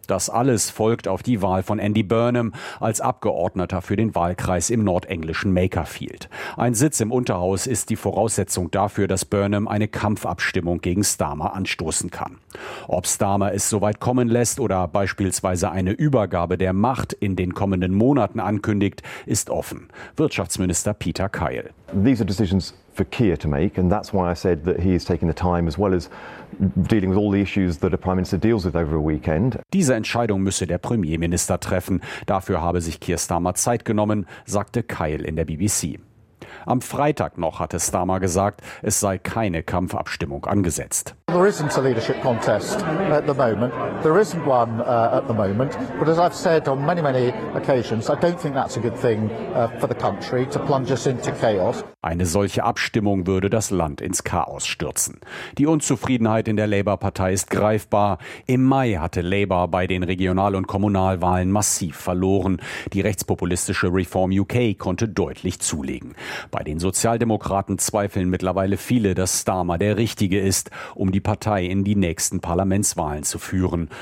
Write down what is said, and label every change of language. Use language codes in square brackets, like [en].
[de] Das alles folgt auf die Wahl von Andy Burnham als Abgeordneter für den Wahlkreis im nordenglischen Makerfield. Ein Sitz im Unterhaus ist die Voraussetzung dafür, dass Burnham eine Kampfabstimmung gegen Starmer anstoßen kann. Ob Starmer es soweit kommen lässt oder beispielsweise eine Übergabe der Macht in den kommenden Monaten ankündigt, ist offen. Wirtschaftsminister Peter Keil. [en] These are decisions for Keir to make, and that's why I said that he is taking the time as well as dealing with all the issues that a prime minister deals with over a weekend. [de] Diese Entscheidung müsse der Premierminister treffen. Dafür habe sich Keir Starmer Zeit genommen, sagte Keil in der BBC. Am Freitag noch hatte Starmer gesagt, es sei keine Kampfabstimmung angesetzt. [en] There isn't a leadership contest at the moment. There isn't one at the moment. But as I've said on many, many occasions, I don't think that's a good thing for the country to plunge us into chaos. [de] Eine solche Abstimmung würde das Land ins Chaos stürzen. Die Unzufriedenheit in der Labour-Partei ist greifbar. Im Mai hatte Labour bei den Regional- und Kommunalwahlen massiv verloren. Die rechtspopulistische Reform UK konnte deutlich zulegen. Bei den Sozialdemokraten zweifeln mittlerweile viele, dass Starmer der Richtige ist, um die Partei in die nächsten Parlamentswahlen zu führen.